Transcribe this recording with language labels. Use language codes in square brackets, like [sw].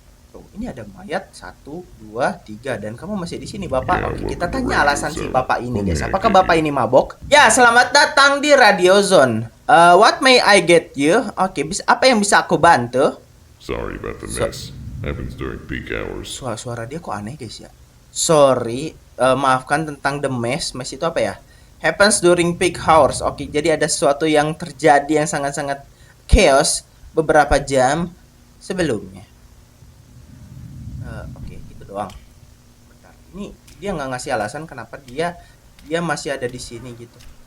[id] Tuh, ini ada mayat 1, 2, 3 dan kamu masih di sini, Bapak. Oke, kita tanya alasan si Bapak ini, guys. Apakah Bapak ini mabok? Ya, selamat datang di Radio Zone. [en] What may I get you? [id] Oke, apa yang bisa aku bantu? [en] Sorry about the mess. Happens during peak hours. [id] Suara dia kok aneh, guys ya. Sorry, maafkan tentang the mess. Mess itu apa ya? [en] Happens during peak hours. [id] Oke, jadi ada sesuatu yang terjadi yang sangat-sangat chaos beberapa jam sebelumnya. Oke, gitu doang. Bentar. Ini dia nggak ngasih alasan kenapa dia masih ada di sini gitu.